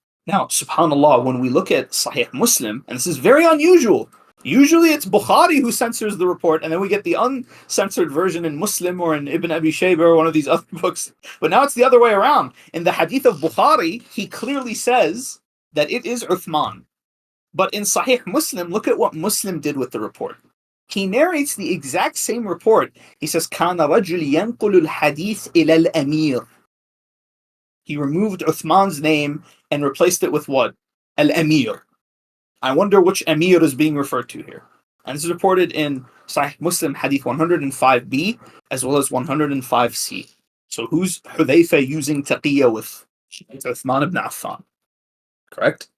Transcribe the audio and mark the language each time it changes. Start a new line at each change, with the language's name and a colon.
English: Now, subhanAllah, when we look at Sahih Muslim, and this is very unusual, usually it's Bukhari who censors the report, and then we get the uncensored version in Muslim or in Ibn Abi Shayba or one of these other books. But now it's the other way around. In the hadith of Bukhari, he clearly says that it is Uthman. But in Sahih Muslim, look at what Muslim did with the report. He narrates the exact same report.
Arabic: He says, كَانَ رَجُلْ يَنْقُلُ الْحَدِيثِ إِلَى الْأَمِيرِ.
English: He removed Uthman's name and replaced it with what? Al-Amir. I wonder which Amir is being referred to here. And this is reported in Sahih Muslim Hadith 105b as well as 105c. So who's Hudhayfah using Taqiyah with? It's Uthman ibn Affan. Correct?